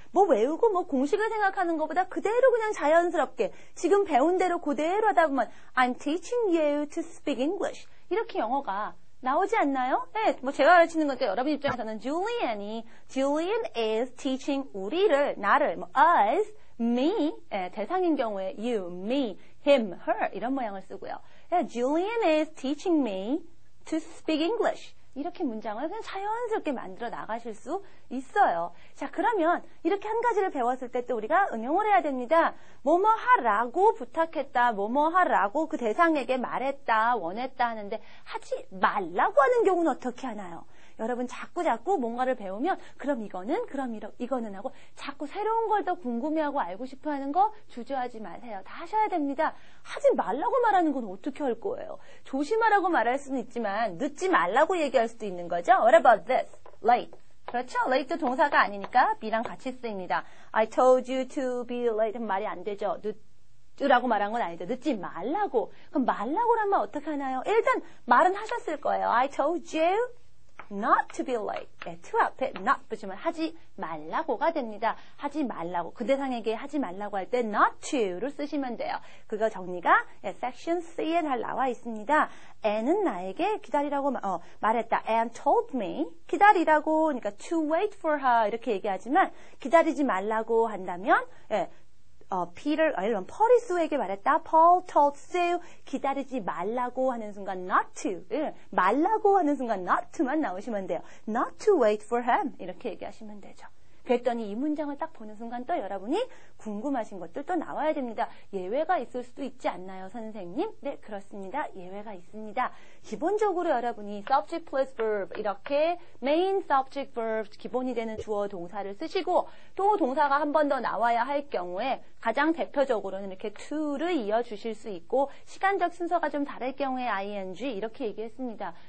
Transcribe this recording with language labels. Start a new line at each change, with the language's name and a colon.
Korean: 뭐 외우고 뭐 공식을 생각하는 것보다 그대로 그냥 자연스럽게 지금 배운 대로 그대로 하다 보면
English: I'm teaching you to speak English.
Korean: 이렇게 영어가 나오지 않나요? 네, 뭐 제가 가르치는 거니까 여러분 입장에서는
English: Julian is teaching
Korean: 우리를, 나를, 뭐 us, me, 대상인 경우에 you, me, him, her 이런 모양을 쓰고요.
English: Julian is teaching me to speak English.
Korean: 이렇게 문장을 그냥 자연스럽게 만들어 나가실 수 있어요. 자, 그러면 이렇게 한 가지를 배웠을 때 또 우리가 응용을 해야 됩니다. 뭐뭐 하라고 부탁했다, 뭐뭐 하라고 그 대상에게 말했다, 원했다 하는데 하지 말라고 하는 경우는 어떻게 하나요? 여러분 자꾸 뭔가를 배우면 그럼 이거는 하고 자꾸 새로운 걸 더 궁금해하고 알고 싶어 하는 거 주저하지 마세요. 다 하셔야 됩니다. 하지 말라고 말하는 건 어떻게 할 거예요? 조심하라고 말할 수는 있지만 늦지 말라고 얘기할 수도 있는 거죠.
English: What about this? Late.
Korean: 그렇죠? late도 동사가 아니니까 be랑 같이 쓰입니다.
English: I told you to be late
Korean: 말이 안 되죠. 늦으라고 말한 건 아니죠. 늦지 말라고. 그럼 말라고 하면 어떻게 하나요? 일단 말은 하셨을 거예요.
English: I told you not to be late.
Korean: 네, to 앞에 not 붙이면 하지 말라고가 됩니다. 하지 말라고. 그 대상에게 하지 말라고 할 때 not to를 쓰시면 돼요. 그거 정리가 section C에 잘 나와 있습니다. Anne은 나에게 기다리라고 말했다.
English: Anne told me
Korean: 기다리라고 그러니까
English: to wait for her
Korean: 이렇게 얘기하지만 기다리지 말라고 한다면 Peter, 펄이 수에게 말했다.
English: Paul told Sue
Korean: 기다리지 말라고 하는 순간 not to 말라고 하는 순간 not to만 나오시면 돼요.
English: Not to wait for him
Korean: 이렇게 얘기하시면 되죠. 그랬더니 이 문장을 딱 보는 순간 또 여러분이 궁금하신 것들 또 나와야 됩니다. 예외가 있을 수도 있지 않나요, 선생님? 네, 그렇습니다. 예외가 있습니다. 기본적으로 여러분이 subject plus verb 이렇게 main subject verb 기본이 되는 주어 동사를 쓰시고 또 동사가 한 번 더 나와야 할 경우에 가장 대표적으로는 이렇게 to를 이어주실 수 있고 시간적 순서가 좀 다를 경우에 ing 이렇게 얘기했습니다.